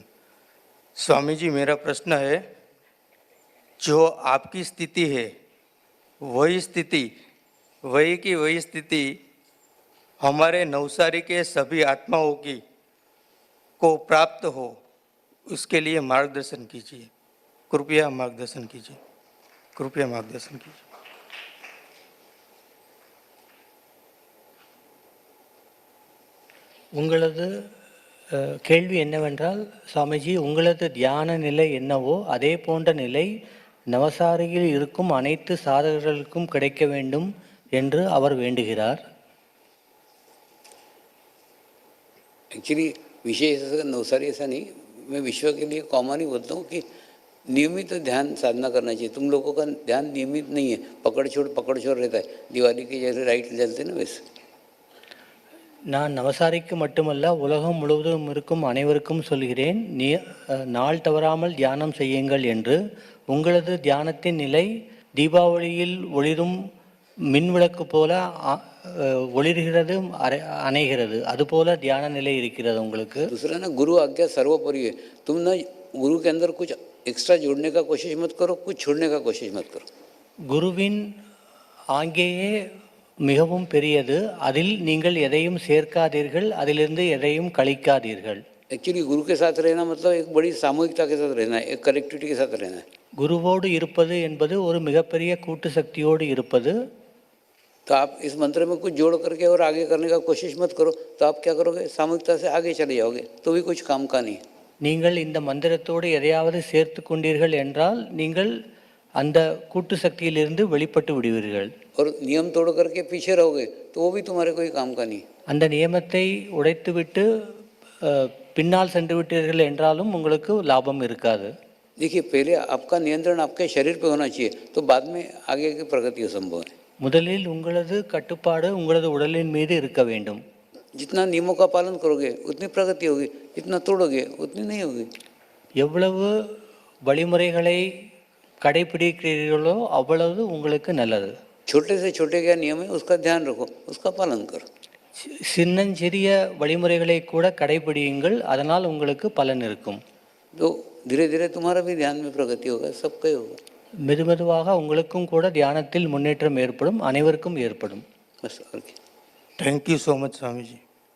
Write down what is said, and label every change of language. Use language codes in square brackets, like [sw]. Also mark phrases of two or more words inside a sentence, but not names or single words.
[hi] स्वामी जी, मेरा प्रश्न है, जो आपकी स्थिति है वही स्थिति, वही की वही स्थिति हमारे नवसारी के सभी आत्माओं की को प्राप्त हो, उसके लिए मार्गदर्शन कीजिए। कृपया मार्गदर्शन कीजिए, कृपया मार्गदर्शन कीजिए। [ta] உங்களது கேள்வி என்னவென்றால், சுவாமிஜி, உங்களது தியான நிலை என்னவோ அதே போன்ற நிலை நவசாரியில் இருக்கும் அனைத்து சாதகர்களுக்கும் கிடைக்க வேண்டும் என்று அவர் வேண்டுகிறார். [hi] एक्चुअली विषय नवसारी ऐसा नहीं, मैं विश्व के लिए कॉमन ही बोलता हूँ कि नियमित ध्यान साधना करना चाहिए। तुम लोगों का ध्यान नियमित नहीं है, पकड़ छोड़ रहता है। दिवाली के जैसे लाइट जलते ना वैसे। [ta] நான் நவசாரிக்கு மட்டுமல்ல, உலகம் முழுவதும் இருக்கும் அனைவருக்கும் சொல்கிறேன், நாள் தவறாமல் தியானம் செய்யுங்கள் என்று. உங்களது தியானத்தின் நிலை தீபாவளியில் ஒளிரும் மின்விளக்கு போல ஒளிர்கிறது, அணைகிறது, அதுபோல தியான நிலை இருக்கிறது உங்களுக்கு. [hi] दूसरा ना, गुरु आज्ञा सर्वोपरि है। तुम ना गुरु के अंदर कुछ एक्स्ट्रा जोड़ने का कोशिश मत करो, कुछ छोड़ने का कोशिश मत करो। [ta] குருவின் ஆங்கேயே மிகவும் பெரியது, அதில் நீங்கள் எதையும் சேர்க்காதீர்கள், அதிலிருந்து எதையும் கழிக்காதீர்கள். [hi] एक्चुअली गुरु के साथ रहना मतलब एक बड़ी सामूहिकता के साथ रहना है, एक कलेक्टिविटी के साथ रहना है। [ta] குருவோடு இருப்பது என்பது ஒரு மிகப்பெரிய கூட்டு சக்தியோடு இருப்பது. [hi] तो आप इस मंत्र में कुछ जोड़ करके और आगे करने का कोशिश मत करो, तो आप क्या करोगे, सामूहिकता से आगे चले जाओगे, तो भी कुछ काम का नहीं। [ta] நீங்கள் இந்த மந்திரத்தோடு எதையாவது சேர்த்து கொண்டீர்கள் என்றால் நீங்கள் அந்த கூட்டு சக்தியிலிருந்து வெளிப்பட்டு விடுவீர்கள். [hi] और नियम तोड़ करके पीछे रहोगे तो वो भी तुम्हारे कोई काम का नहीं। [ta] அந்த நியமத்தை உடைத்துவிட்டு பின்னால் சென்று விட்டீர்கள் என்றாலும் உங்களுக்கு லாபம் இருக்காது. [hi] देखिए, पहले आपका नियंत्रण आपके शरीर पे होना चाहिए, तो बाद में आगे की प्रगति संभव है। [ta] முதலில் உங்களது கட்டுப்பாடு உங்களது உடலின் மீது இருக்க வேண்டும். [hi] जितना नियमों का पालन करोगे उतनी प्रगति होगी, जितना तोड़ोगे उतनी नहीं होगी। [ta] எவ்வளவு வழிமுறைகளை கடைபிடிக்கிறீர்களோ அவ்வளவு உங்களுக்கு நல்லது. [hi] छोटे से छोटे क्या नियम है उसका ध्यान रखो, उसका पालन करो। [ta] சின்னஞ்சிறிய வழிமுறைகளை கூட கடைபிடியுங்கள், அதனால் உங்களுக்கு பலன் இருக்கும். [hi] तो धीरे धीरे तुम्हारा भी ध्यान में प्रगति होगा, सबका ही होगा। [ta] மெதுமெதுவாக உங்களுக்கும் கூட தியானத்தில் முன்னேற்றம் ஏற்படும், அனைவருக்கும் ஏற்படும். [hi] बस और क्या। [en] thank you so much स्वामी जी।